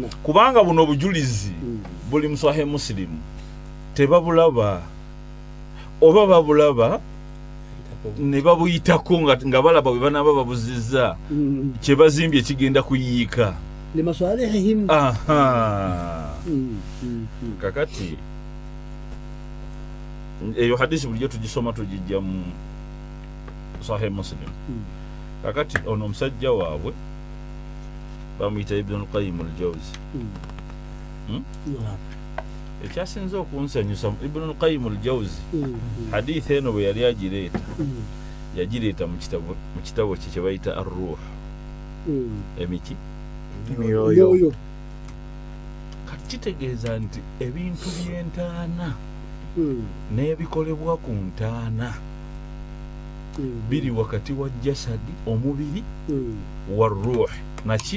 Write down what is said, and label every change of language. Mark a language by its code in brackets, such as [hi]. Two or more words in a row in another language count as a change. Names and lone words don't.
[lg] kubanga buno obujulizi buli Sahih Muslim tebabulaba oba babulaba ne babuyitako nga balaba bwe banaaba babuzizza kye bazimbye kigenda kuyiika kakati eyo hadisi bulijjo tugisoma tugijja mu Sahih Muslim kakati ono omusajja waabwe bamuyita Ibn al-Qayyim al-Jawzi ekyasinze okunsanyusa Ibn al-Qayyim al-Jawzi hadisi eno bwe yali yagireeta mu kitabo kye kye bayita ar-Ruh emiki myoyo kati kitegeeza nti ebintu by'entaana n'ebikolebwa ku ntaana biri wakati wa jasadi omubiri wa ruh naki